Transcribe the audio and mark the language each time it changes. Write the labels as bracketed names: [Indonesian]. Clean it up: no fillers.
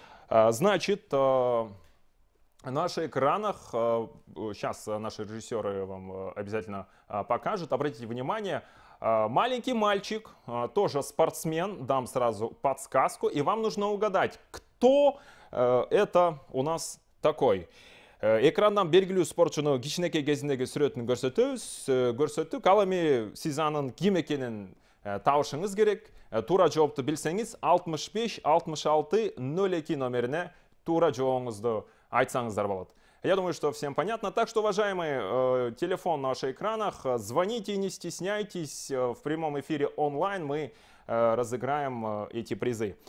[Russian] Значит, на наших экранах, сейчас наши режиссеры вам обязательно покажут. Обратите внимание, маленький мальчик, тоже спортсмен, дам сразу подсказку. И вам нужно угадать, кто это у нас такой. [Kyrgyz] Экрандан белгилүү спортчуну кичинекей кезиндеги сүрөтүн көрсөттүк. Ал эми сиз анын ким экенин табышыңыз керек. Туура жоопту билсеңиз 65-66-02 номерине туура жообуңузду айтсаңыздар болот. [Russian] Я думаю, что всем понятно. Так что, уважаемые, телефон на ваших экранах. Звоните, не стесняйтесь. В прямом эфире онлайн мы разыграем эти призы.